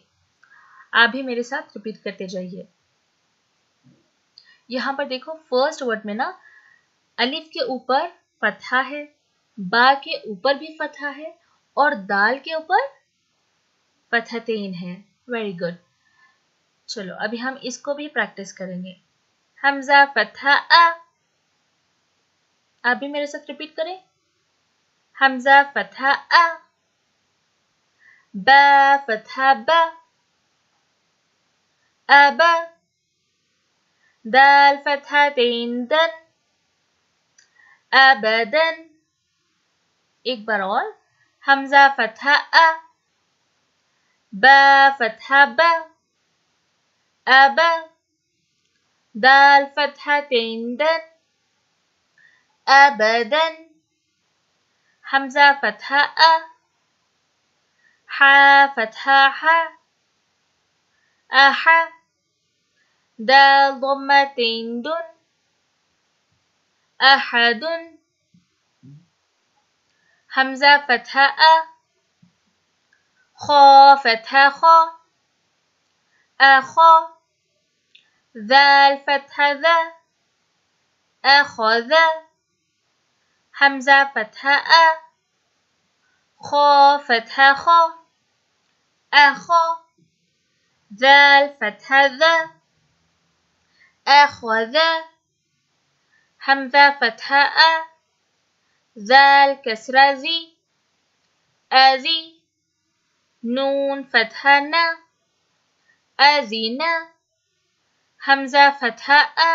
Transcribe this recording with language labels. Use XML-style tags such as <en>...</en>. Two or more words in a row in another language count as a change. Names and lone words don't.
<hi>आप भी मेरे साथ रिपीट करते जाइए। यहाँ पर देखो,</hi> <en>first word</en> <hi>में ना अलिफ के ऊपर फतहा है, बा के ऊपर भी फतहा है और दाल के ऊपर फतहतैन है।</hi> <en>very good.</en> <hi>चलो अभी हम इसको भी प्रैक्टिस करेंगे।</hi> <ar>همزة فتحة أَ,</ar> <hi>आप भी मेरे साथ रिपीट करें।</hi> <ar>همزة فتحة أَ, باء فتحة بَ، أَبَ، دال فتحتين دًا، أَبَدًا.</ar> <hi>एक बार और,</hi> <ar>همزة فتحة أَ, باء فتحة بَ، أَبَ، دال فتحتين دًا، أَبَدًا. همزة فتحة أَ، حاء فتحة حَ، أَحَ، دال ضمتين دٌ، أَحَدٌ. همزة فتحة أَ، خاء فتحة خَ، أَخَ, ذال فتحة ذا أخذ همزة فتحة خا فتحة خا أخا ذال فتحة ذا أخذ همزة فتحة ذال كسرة زي أزي نون فتحة نا أزينا همزة فتحة</ar>